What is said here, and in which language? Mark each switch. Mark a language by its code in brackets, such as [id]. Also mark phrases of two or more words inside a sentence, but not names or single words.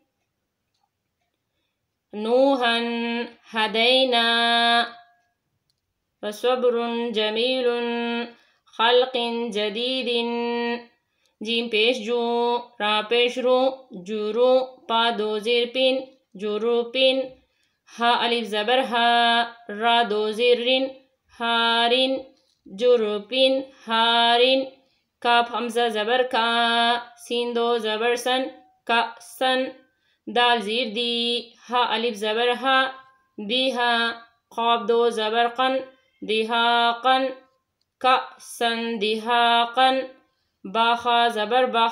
[ar] نوحن ہدینا، فصبر جمیل، خلق جدید، [ur] جیم پیش جو، را پیش رو، جورو، پا دو زیر پن، جوروپن، ہا الف زبر ہا، را دو زیر رن، ہارن، جوروپن، ہارن، کاف حمزہ زبر کا، سین دو زبر سن، کا سن، دال زیر دی، ہا الف زبر ہا، دیہا، قاف دو زبر قن، دیہاقن، کا سن دیہاقن، باخا زبر بخ،